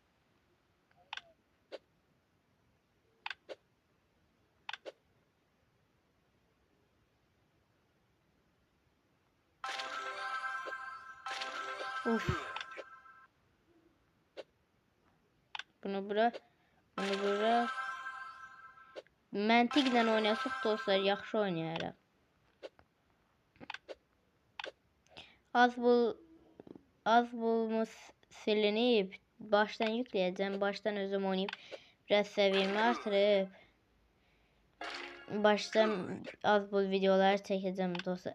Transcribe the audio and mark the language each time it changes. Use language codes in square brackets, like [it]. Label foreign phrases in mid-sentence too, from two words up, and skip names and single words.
[az] Uf. Bunu bura, bunu bura. Məntiqlə oynasaq dostlar yaxşı oynayarıq. [tr] Az bulmuş silinip baştan yükleyeceğim. Baştan özüm oynayıp biraz seviyemi artırıp baştan az bul videolar çekeceğim dostlar.